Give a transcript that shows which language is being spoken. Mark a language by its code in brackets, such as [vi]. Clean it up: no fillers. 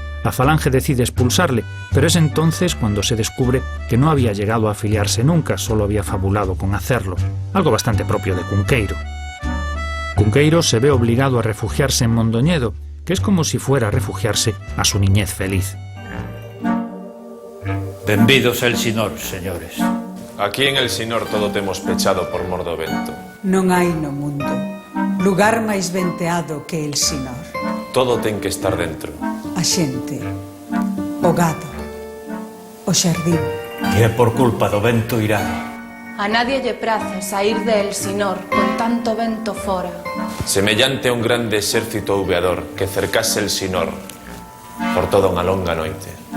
[es] La Falange decide expulsarle, pero es entonces cuando se descubre que no había llegado a afiliarse nunca, solo había fabulado con hacerlo, algo bastante propio de Cunqueiro. Cunqueiro se ve obligado a refugiarse en Mondoñedo, que es como si fuera a refugiarse a su niñez feliz. [gl] Benvidos el Sinor, señores. Aquí en el Sinor todo temos pechado por mor do vento. Non hai no mundo lugar máis venteado que el Sinor. Todo ten que estar dentro. A xente, o gado, o xardín. E é por culpa do vento irado. A nadie lle place sair de El Sinor con tanto vento fora. Semellante a un grande exército ouveador que cercase el Sinor por toda unha longa noite.